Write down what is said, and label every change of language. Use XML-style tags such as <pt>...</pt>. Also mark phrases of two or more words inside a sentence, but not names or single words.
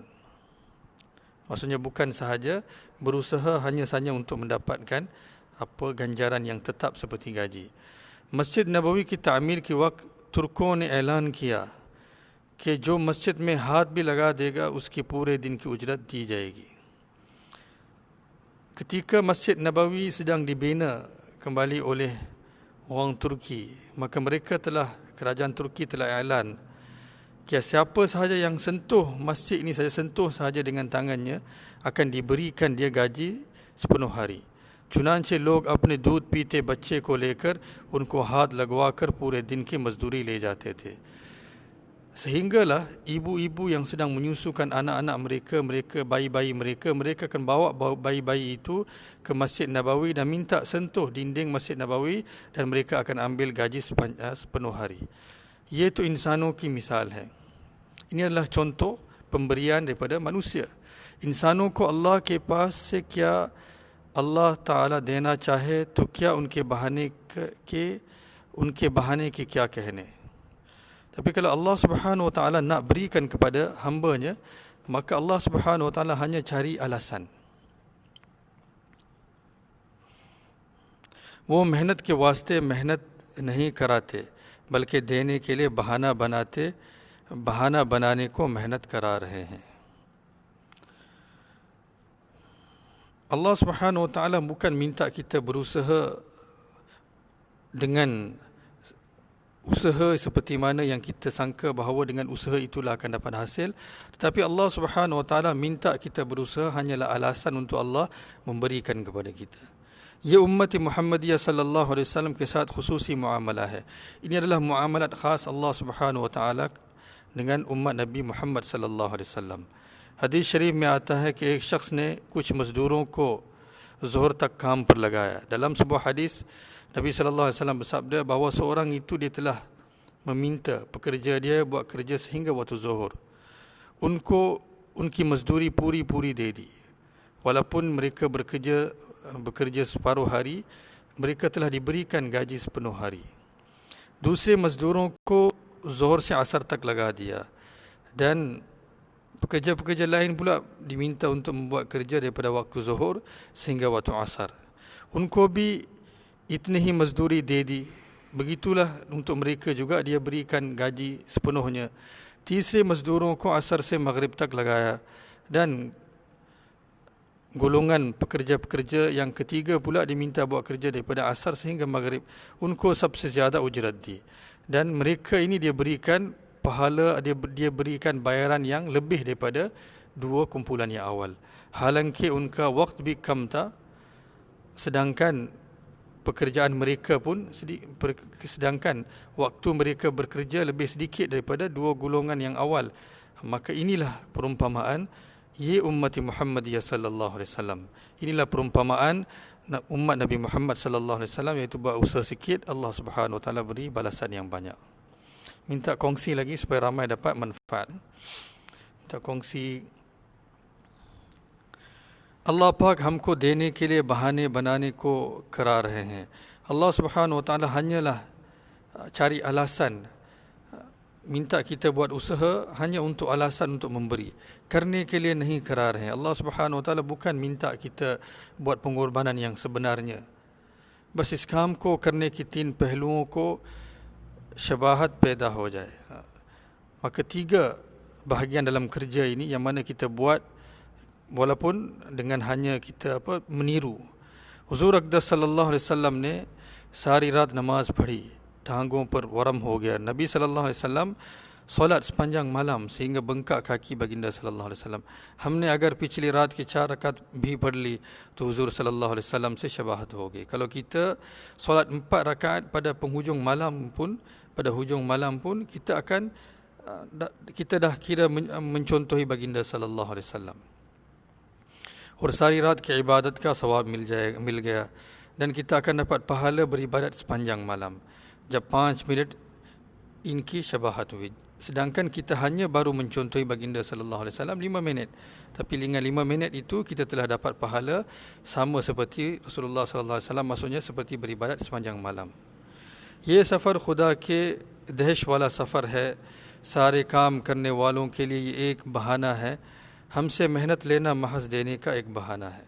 <ms>Maksudnya bukan sahaja berusaha hanya saja untuk mendapatkan apa ganjaran yang tetap seperti gaji.</ms> <ur>Masjid Nabawi کی تعمیر کے وقت ترکوں نے اعلان کیا کہ جو مسجد میں ہاتھ بھی لگا دے گا اس کی پورے دن کی اجرت دی جائے گی.</ur> <ms>Ketika Masjid Nabawi sedang dibina kembali oleh orang Turki, maka kerajaan Turki telah iklan कि siapa sahaja yang sentuh masjid ini saja, sentuh sahaja dengan tangannya, akan diberikan dia gaji sepenuh hari.</ms> <ur>چنانچہ لوگ اپنے دودھ پیتے بچے کو لے کر ان کو ہاتھ لگوا کر پورے دن کی مزدوری لے جاتے تھے.</ur> <ms>Sehinggalah ibu-ibu yang sedang menyusukan anak-anak mereka, bayi-bayi mereka akan bawa bayi-bayi itu ke Masjid Nabawi dan minta sentuh dinding Masjid Nabawi, dan mereka akan ambil gaji sepenuh hari.</ms> <ur>یہ تو انسانوں کی مثال ہے.</ur> <ms>Ini adalah contoh pemberian daripada manusia.</ms> <ur>انسانوں کو اللہ کے پاس سے کیا اللہ تعالیٰ دینا چاہے تو کیا ان کے بہانے کے کیا کہنے.</ur> <ms>Tapi kalau Allah</ms> <ar>سبحانه وتعالى</ar> <ms>nak berikan kepada hamba-Nya, maka Allah</ms> <ar>سبحانه وتعالى</ar> <ms>hanya cari alasan.</ms> <ur>وہ محنت کے واسطے محنت نہیں کراتے، بلکہ دینے کے لیے بہانہ بنانے کو محنت کرا رہے ہیں.</ur> <ms>Allah</ms> <ar>سبحانه وتعالى</ar> <ms>bukan minta kita berusaha dengan usaha seperti mana yang kita sangka bahawa dengan usaha itulah akan dapat hasil, tetapi Allah</ms> <ar>سبحانه وتعالى</ar> <ms>minta kita berusaha hanyalah alasan untuk Allah memberikan kepada kita.</ms> <ur>یہ امتِ محمدیہ</ur> <ar>صلى الله عليه وسلم</ar> <ur>کے ساتھ خصوصی معاملہ ہے.</ur> <ms>Ini adalah muamalat khas Allah</ms> <ar>سبحانه وتعالى</ar> <ms>dengan umat Nabi Muhammad</ms> <ar>صلى الله عليه وسلم.</ar> <ur>حدیث شریف میں آتا ہے کہ ایک شخص نے کچھ مزدوروں کو ظہر تک کام پر لگایا.</ur> <ms>Dalam sebuah hadis Nabi</ms> <ar>صلى الله عليه وسلم</ar> <ms>bersabda bahawa seorang itu dia telah meminta pekerja dia buat kerja sehingga waktu zuhur.</ms> <ur>ان کی مزدوری پوری دے دی.</ur> <ms>Walaupun mereka bekerja separuh hari, mereka telah diberikan gaji sepenuh hari.</ms> <ur>دوسرے مزدوروں کو ظہر سے عصر تک لگا دیا,</ur> <ms>dan pekerja-pekerja lain pula diminta untuk membuat kerja daripada waktu zuhur sehingga waktu asar.</ms> <ur>ان کو بھی اتنی ہی مزدوری دے دی.</ur> <ms>Begitulah untuk mereka juga dia berikan gaji sepenuhnya.</ms> <ur>تیسرے مزدوروں کو عصر سے مغرب تک لگایا,</ur> <ms>dan golongan pekerja-pekerja yang ketiga pula diminta buat kerja daripada asar sehingga maghrib.</ms> <ur>ان کو سب سے زیادہ اجرت دی,</ur> <ms>dan mereka ini dia berikan pahala, dia berikan bayaran yang lebih daripada dua kumpulan yang awal.</ms> <ur>حالانکہ ان کا وقت بھی کم تھا,</ur> <ms>sedangkan pekerjaan mereka pun sedangkan waktu mereka bekerja lebih sedikit daripada dua golongan yang awal. Maka inilah perumpamaan</ms> <ur>یہ امتِ محمدیہ</ur> <ar>صلى الله عليه وسلم.</ar> <ms>Inilah perumpamaan umat Nabi Muhammad</ms> <ar>صلى الله عليه وسلم,</ar> <ms>iaitu buat usaha sikit, Allah</ms> <ar>سبحانه وتعالى</ar> <ms>beri balasan yang banyak. Minta kongsi lagi supaya ramai dapat manfaat. Minta kongsi.</ms> <ur>اللہ پاک ہم کو دینے کے لیے بہانے بنانے کو کرا رہے ہیں.</ur> <ms>Allah</ms> <ar>سبحانه وتعالى</ar> <ms>hanyalah cari alasan, minta kita buat usaha hanya untuk alasan untuk memberi.</ms> <ur>کرنے کے لیے نہیں کرا رہے.</ur> <ms>Allah</ms> <ar>سبحانه وتعالى</ar> <ms>bukan minta kita buat pengorbanan yang sebenarnya.</ms> <ur>بس اس کام کو کرنے کی تین پہلوؤں کو شباہت پیدا ہو جائے.</ur> <ms>Maka tiga bahagian dalam kerja ini yang mana kita buat walaupun dengan hanya kita meniru.</ms> <ur>حضور اقدس</ur> <ar>صلى الله عليه وسلم</ar> <ur>نے ساری رات نماز پڑھی، ٹانگوں پر ورم ہو گیا.</ur> <ar>نبي صلى الله عليه وسلم</ar> <ms>solat sepanjang malam sehingga bengkak kaki baginda</ms> <ar>صلى الله عليه وسلم.</ar> <ur>ہم نے اگر پچھلی رات کی 4 رکعات بھی پڑھ لی تو حضور</ur> <ar>صلى الله عليه وسلم</ar> <ur>سے شباہت ہوگی.</ur> <ms>Kalau kita solat 4 rakaat pada penghujung malam pun, kita dah kira mencontohi baginda</ms> <ar>صلى الله عليه وسلم.</ar> <ur>اور ساری رات کی عبادت کا ثواب مل گیا,</ur> <ms>dan kita akan dapat pahala beribadat sepanjang malam.</ms> <ur>جب 5 منٹ ان کی شباہت ہوئی.</ur> <ms>Sedangkan kita hanya baru mencontohi baginda</ms> <ar>صلى الله عليه وسلم</ar> <ms>5 minit. Tapi dengan 5 minit itu kita telah dapat pahala sama seperti Rasulullah</ms> <ar>صلى الله عليه وسلم,</ar> <ms>maksudnya seperti beribadat sepanjang malam.</ms> <ur>یہ سفر خدا کے دہش والا سفر ہے، سارے کام کرنے والوں کے لیے یہ ایک بہانہ ہے، ہم سے محنت لینا محض دینے کا ایک بہانہ ہے.</ur>